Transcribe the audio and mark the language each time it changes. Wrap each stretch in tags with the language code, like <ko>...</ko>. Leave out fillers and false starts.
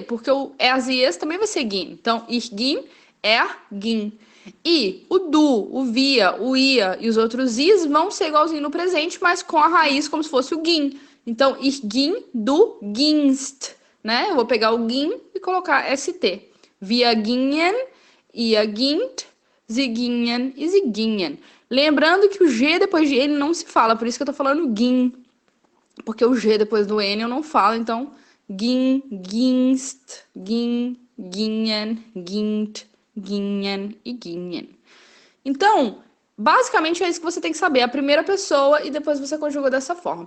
<pt>Porque o es e es também vai ser gin. Então,</pt> <de>ich ging, er ging.</de> <pt>E o do, o via, o ia e os outros is vão ser igualzinho no presente, mas com a raiz como se fosse o gin. Então,</pt> <de>ich ging, du gingst,</de> <pt>né? Eu vou pegar o gin e colocar st.</pt> <de>Wir gingen, ihr gingt, sie gingen e sie gingen.</de> <pt>Lembrando que o G depois de N não se fala, por isso que eu tô falando gin. Porque o G depois do N eu não falo, então gin, ginst, gin, gingen, gingt, gingen e gingen. Então, basicamente é isso que você tem que saber. A primeira pessoa e depois você conjuga dessa forma.</pt>